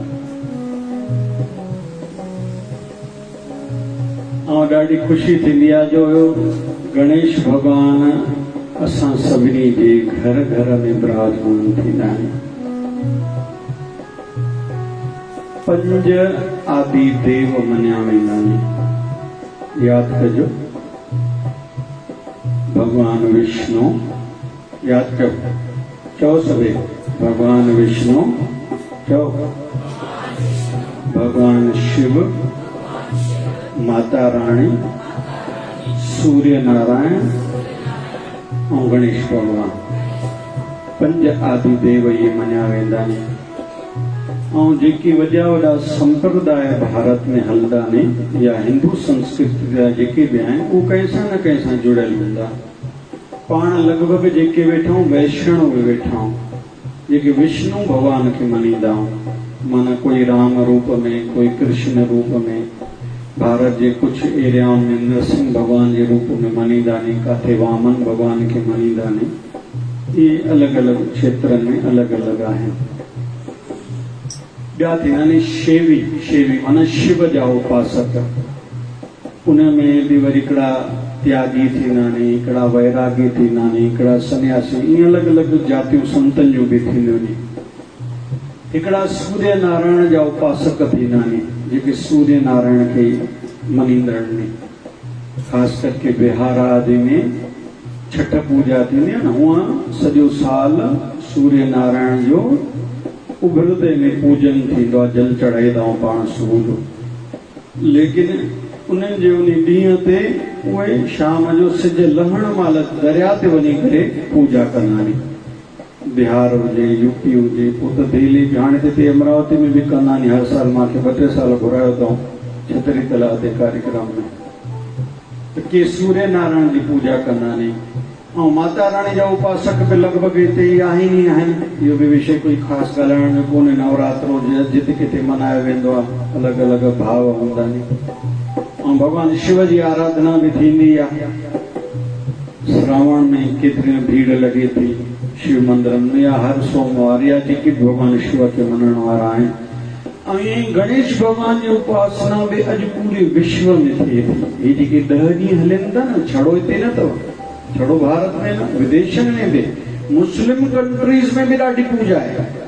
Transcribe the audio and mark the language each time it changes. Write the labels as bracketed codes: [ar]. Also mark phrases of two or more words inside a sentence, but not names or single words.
[sd] और ॾाढी खुशी थींदी आहे जो गणेश भगवान असां सभिनी जे घर घर में विराजमान थींदा आहिनि। 5 आदि देव मञिया वेंदा आहिनि। यादि कजो, भगवान विष्णु, यादि कयो, चओ सभई, भगवान विष्णु, चओ, भगवान शिव, माता रानी, सूर्य नारायण और गणेश भगवान। 5 आदि देव ये मञिया वेंदा आहिनि। और जेके वॾा वॾा संप्रदाय भारत में हलंदा आहिनि या हिंदू संस्कृति जा जेके बि आहिनि उहे कंहिंसां न कंहिंसां जुड़ियल हूंदा। पाण लॻभॻि जेके वेठा आहियूं वैष्णव बि वेठा आहियूं, जेके विष्णु भगवान खे मञींदा आहियूं, माना कोई राम रूप में, कोई कृष्ण रूप में, भारत जे कुछ एरियाउनि में नरसिंह भगवान जे रूप में मञींदा आहिनि, काथे वामन भगवान खे मञींदा आहिनि। ये अलॻि अलॻि क्षेत्रनि में अलॻि अलॻि आहिनि। ॿिया थींदा आहिनि शेवी, शेवी माना शिव जा उपासक। उन में बि वरी हिकिड़ा त्यागी थींदा आहिनि, हिकिड़ा वैरागी थींदा आहिनि, हिकिड़ा सन्यासी, ईअं अलॻि अलॻि जातियूं संतनि जूं बि थींदियूं आहिनि। हिकिड़ा सूर्य नारायण जा उपासक थींदा आहिनि, जेके सूर्य नारायण खे मञींदड़ आहिनि। ख़ासि करके बिहार आदि में छठ पूजा थींदी आहे न, हूअं सॼो साल सूर्य नारायण जो उभिरदे में पूजन थींदो आहे, जल चढ़ाईंदा आहियूं पाण सुबुह जो। लेकिन उन्हनि जे उन ॾींहं ते उहे शाम जो सिज लहण महिल दरिया ते वञी करे पूजा कंदा आहिनि। बिहार हुजे, यूपी हुजे, पोइ त दिल्ली बि, हाणे त अमरावती में बि कंदा आहिनि। हर साल मूंखे 2-3 साल घुरायो अथऊं छतरी तलाउ ते कार्यक्रम में। त के सूर्य नारायण जी पूजा कंदा आहिनि ऐं माता रानी जा उपासक बि लॻभॻि हिते ई आहिनि ई आहिनि। इहो बि विषय कोई ख़ासि ॻाल्हाइण जो कोन्हे। नवरात्रो जिते किथे मल्हायो वेंदो आहे, अलॻि अलॻि भाव हूंदा आहिनि। ऐं भॻवान शिव जी आराधना बि थींदी आहे। श्रावण में केतिरी भीड़ लॻे थी शिव मंदिर में, या हर सोमवार, या जेके बि भॻवान शिव खे मञण वारा आहिनि। ऐं गणेश भॻवान जी उपासना बि अॼु पूरे विश्व में थिए थी। हे जेके 10 ॾींहं हलनि था न, छड़ो हिते न अथव, छड़ो भारत में न, विदेशनि में बि, [en] Muslim countries [sd] में बि ॾाढी पूजा आहे।